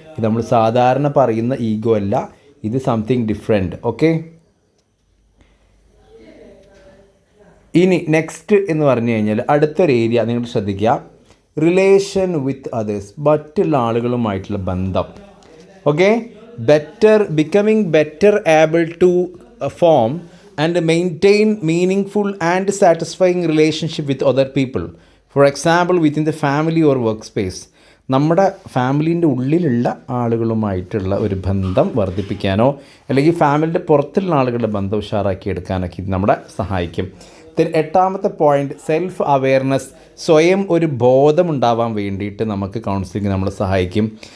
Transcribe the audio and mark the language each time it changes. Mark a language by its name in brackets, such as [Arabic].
[Malayalam] ഇത് നമ്മൾ സാധാരണ പറയുന്ന ഈഗോ അല്ല, ഇത് [English] Something different. [Malayalam] ഓക്കെ. ഇനി നെക്സ്റ്റ് എന്ന് പറഞ്ഞു കഴിഞ്ഞാൽ അടുത്തൊരു ഏരിയ നിങ്ങൾ ശ്രദ്ധിക്കുക, റിലേഷൻ വിത്ത് അതേഴ്സ്, മറ്റുള്ള ആളുകളുമായിട്ടുള്ള ബന്ധം. Okay. [English] becoming better able to form and maintain meaningful and satisfying relationship with other people. For example, within the family or workspace. [Malayalam] നമ്മുടെ ഫാമിലീൻ്റെ ഉള്ളിലുള്ള ആളുകളുമായിട്ടുള്ള ഒരു ബന്ധം വർദ്ധിപ്പിക്കാനോ അല്ലെങ്കിൽ ഫാമിലിൻ്റെ പുറത്തുള്ള ആളുകളുടെ ബന്ധം ഉഷാറാക്കി എടുക്കാനൊക്കെ ഇത് നമ്മളെ സഹായിക്കും. എട്ടാമത്തെ പോയിന്റ്, സെൽഫ് അവെയർനെസ്, സ്വയം ഒരു ബോധമുണ്ടാവാൻ വേണ്ടിയിട്ട് നമുക്ക് കൗൺസിലിംഗ് നമ്മളെ സഹായിക്കും.